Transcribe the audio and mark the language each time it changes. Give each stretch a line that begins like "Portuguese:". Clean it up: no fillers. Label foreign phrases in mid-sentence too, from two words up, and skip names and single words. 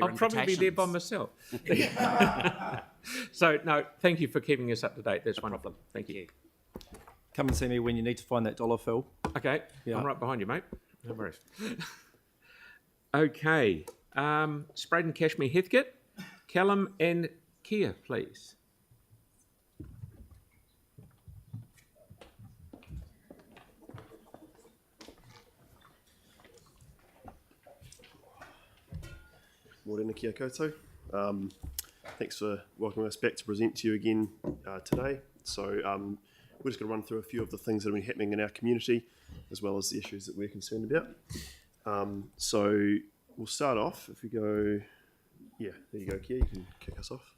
English: I'll probably be there by myself. So, no, thank you for keeping us up to date. That's wonderful. Thank you. Come and see me when you need to find that dollar, Phil. Okay, Yeah. I'm right behind you, mate. No worries. Okay, Spraden Cashmere Heathcote, Callum and Kia, please.
Māori: Morena kia koutou.
English: Thanks for welcoming us back to present to you again today. So we're just going to run through a few of the things that have been happening in our community, as well as the issues that we're concerned about. So we'll start off, if we go, yeah, there you go, Kia, you can kick us off.